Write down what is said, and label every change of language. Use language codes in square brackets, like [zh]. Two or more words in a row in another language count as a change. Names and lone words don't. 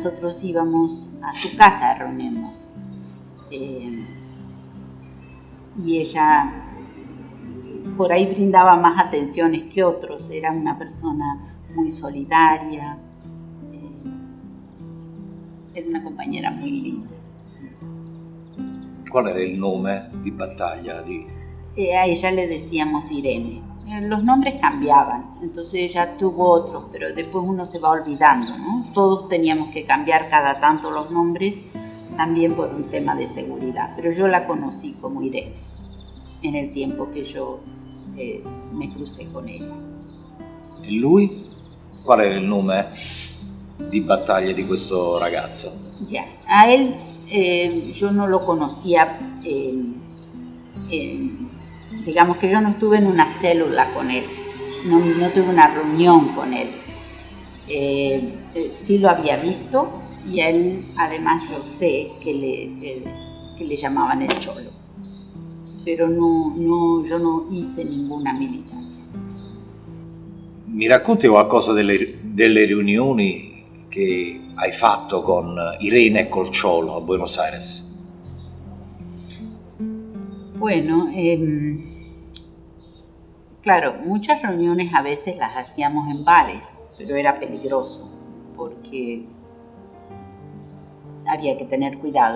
[es] Nosotros íbamos a su casa a reunirnos y ella por ahí brindaba más atenciones que otros. Era una persona muy solidaria, era una compañera muy linda. [it] Qual era il nome di battaglia? [es] A ella le decíamos Irene. Los nombres cambiaban, entonces ella tuvo otros, pero después uno se va olvidando, ¿no? Todos teníamos que cambiar cada tanto los nombres, también por un tema de seguridad, pero yo la conocí como Irene en el tiempo [it] che io [es] mi crucé con ella. [it] E lui? Qual era il nome di battaglia di questo ragazzo? [es] Ya, a él yo no lo conocía, digamos que yo no estuve en una célula con él, no tuve una reunión con él. Sí lo había visto y a él además yo sé que le llamaban el Cholo, pero yo no hice ninguna militancia. [it] Mi racconti qualcosa delle riunioni che hai fatto con Irene e col Cholo a Buenos Aires? [es] Bueno, claro, muchas reuniones a veces las hacíamos en bares, pero era peligroso porque había que tener cuidado.